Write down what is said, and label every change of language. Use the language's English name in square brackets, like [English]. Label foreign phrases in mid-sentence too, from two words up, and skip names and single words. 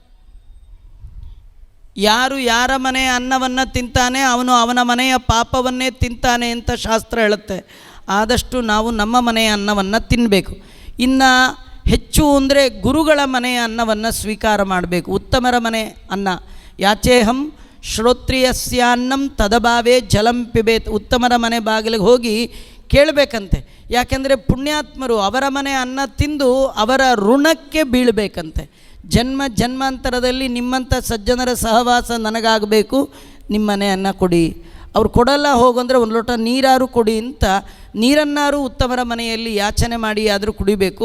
[Kannada] ಯಾರು ಯಾರ ಮನೆಯ ಅನ್ನವನ್ನು ತಿಂತಾನೆ ಅವನು ಅವನ ಮನೆಯ ಪಾಪವನ್ನೇ ತಿಂತಾನೆ ಅಂತ ಶಾಸ್ತ್ರ ಹೇಳುತ್ತೆ. ಆದಷ್ಟು ನಾವು ನಮ್ಮ ಮನೆಯ ಅನ್ನವನ್ನು ತಿನ್ನಬೇಕು. ಇನ್ನು ಹೆಚ್ಚು ಅಂದರೆ ಗುರುಗಳ ಮನೆಯ ಅನ್ನವನ್ನು ಸ್ವೀಕಾರ ಮಾಡಬೇಕು. ಉತ್ತಮರ ಮನೆ ಅನ್ನ [Sanskrit] ಯಾಚೇಹಂ ಶ್ರೋತ್ರಿಯಸ್ಯಾನ್ನಂ ತದಭಾವೇ ಜಲಂ ಪಿಬೇತ್. [Kannada] ಉತ್ತಮರ ಮನೆ ಬಾಗಿಲಿಗೆ ಹೋಗಿ ಕೇಳಬೇಕಂತೆ. ಯಾಕೆಂದರೆ ಪುಣ್ಯಾತ್ಮರು ಅವರ ಮನೆ ಅನ್ನ ತಿಂದು ಅವರ ಋಣಕ್ಕೆ ಬೀಳಬೇಕಂತೆ. ಜನ್ಮ ಜನ್ಮಾಂತರದಲ್ಲಿ ನಿಮ್ಮಂಥ ಸಜ್ಜನರ ಸಹವಾಸ ನನಗಾಗಬೇಕು, ನಿಮ್ಮನೆ ಅನ್ನ ಕೊಡಿ. ಅವ್ರು ಕೊಡಲ್ಲ ಹೋಗಂದರೆ ಒಂದು ಲೋಟ ನೀರಾರು ಕೊಡಿ ಅಂತ ನೀರನ್ನಾರು ಉತ್ತಮರ ಮನೆಯಲ್ಲಿ ಯಾಚನೆ ಮಾಡಿ ಆದರೂ ಕುಡಿಬೇಕು.